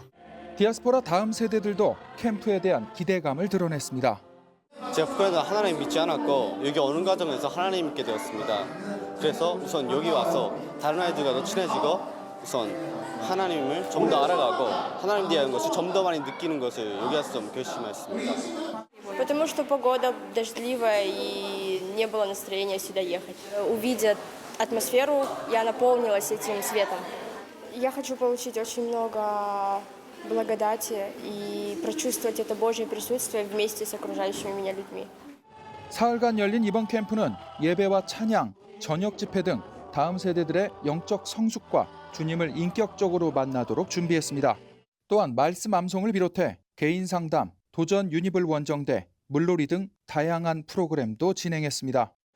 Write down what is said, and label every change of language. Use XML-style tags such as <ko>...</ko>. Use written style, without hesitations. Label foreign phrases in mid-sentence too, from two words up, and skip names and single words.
<ko>디아스포라 다음 세대들도 캠프에 대한 기대감을 드러냈습니다. 제가 북한에서 하나님 믿지 않았고 여기 오는 과정에서 하나님 믿게 되었습니다. 그래서 우선 여기 와서 다른 아이들과도 친해지고 우선 하나님을 좀 더 알아가고 하나님 대한 것을 좀 더 많이 느끼는 것을 여기 와서 좀 결심했습니다.</ko> <ru>Потому что погода дождливая и не было настроения сюда ехать. Увидя атмосферу, я наполнилась этим светом. Я хочу получить очень много благодати и прочувствовать это Божье присутствие вместе с окружающими меня людьми.</ru> <ko>사흘간 열린 이번 캠프는 예배와 찬양, 저녁 집회 등 다음 세대들의 영적 성숙과 주님을 인격적으로 만나도록 준비했습니다. 또한 말씀 암송을 비롯해 개인 상담, 도전 유니블 원정대, 물놀이 등 다양한 프로그램도 진행했습니다.</ko>